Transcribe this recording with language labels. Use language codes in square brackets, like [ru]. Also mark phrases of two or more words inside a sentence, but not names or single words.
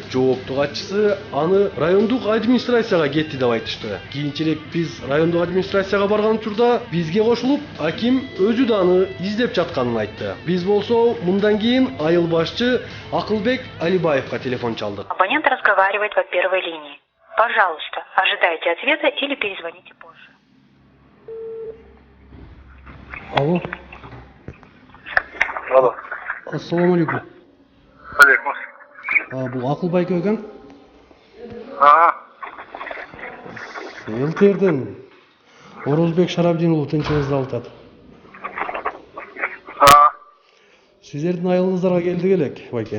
[ky] Жооптуу катчысы аны райондук администрацияга кетти деп айтышты. Кийинчерээк биз райондук администрацияга барган учурда бизге кошулуп, аким өзү да аны издеп жатканын айтты. Биз болсо мындан кийин айыл башчы Акылбек Алибаевга телефон чалдык. [ru] Абонент разговаривает по первой линии. Пожалуйста, ожидайте ответа или перезвоните позже. [ky] Алло. Алло. [ar] السلام عليكم. [ky] Алейкум. Бул Акылбек экен? ЛТРден Орозбек Шарабдин уулу тынчыңызды алтат. Сиздердин айылыңыздарга келдик элек, байке.